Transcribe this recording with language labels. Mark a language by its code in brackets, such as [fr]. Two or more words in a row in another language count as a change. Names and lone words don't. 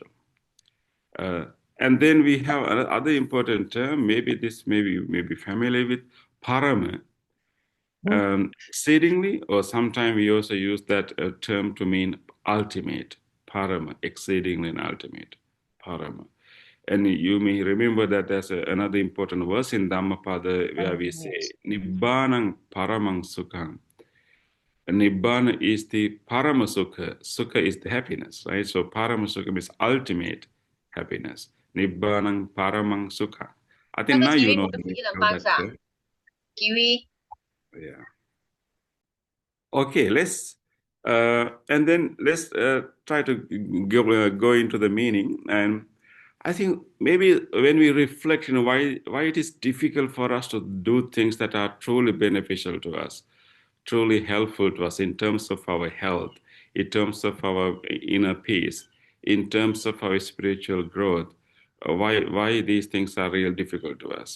[en] And then we have another important term, maybe this maybe may be familiar with, parama, exceedingly, or sometimes we also use that term to mean ultimate, parama, exceedingly and ultimate, parama. And you may remember that there's another important verse in Dhammapada where we say, [pi] Nibbānaṃ paramang sukham. [en] Nibbana is the paramasukha. Sukha is the happiness, right? So paramasukha means ultimate happiness. [pi] Nibbānaṃ paramang sukha. [en] I think now you know the meaning of that term. Kiwi. Yeah. Okay, and then let's try to go into the meaning. And I think maybe when we reflect, why it is difficult for us to do things that are truly beneficial to us, truly helpful to us in terms of our health, in terms of our inner peace, in terms of our spiritual growth, why these things are real difficult to us.